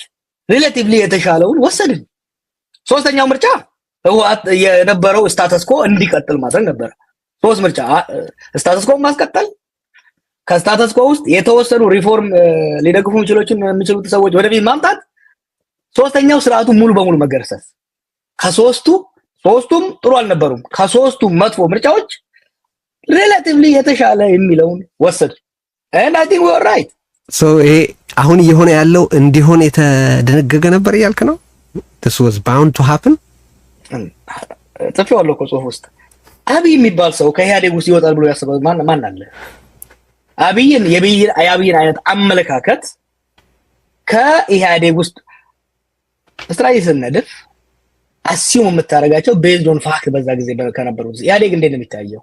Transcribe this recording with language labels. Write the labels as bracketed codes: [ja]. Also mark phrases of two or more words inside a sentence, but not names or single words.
[am] ሪሌቲቭሊ የተሻለውን ወሰድን። ሶስተኛው ምርጫ ህወሓት የነበረው ስታተስ ኮ እንዲቀጥል ማድረግ ነበር። ሶስት ምርጫ ስታተስ ኮ ማስቀጠል፣ ከስታተስ ኮ ውስጥ የተወሰኑ ሪፎርም ሊደግፉ የሚችሉት ሰዎች ወደፊት ማምጣት፣ ሶስተኛው ስርዓቱ ሙሉ በሙሉ መገርሰስ። ሶስቱም ጥሩ አልነበሩም። ከሶስቱም መጥፎ ምርጫዎች ሪሌቲቭሊ የተሻለ የሚለውን ወሰድ [en] and I think we were right። [am] so ይሄ አሁን እየሆነ ያለው እንዲሆን የተደነገገ ነበር እያልክ ነው? [en] this was bound to happen። [am] ጽፌዋለሁ እኮ ጽሁፍ ውስጥ አብይ የሚባል ሰው ከኢህአዴግ ውስጥ ይወጣል ብሎ ያሰበው ማን አለ? የአብይን አይነት አመለካከት ከኢህአዴግ ውስጥ ስትራቴጂ ስነድፍ አሲዩም የምታደርጋቸው [en] based on fact [am] በዛ ጊዜ ከነበሩት ኢህአዴግ እንዴት ነው የሚታየው?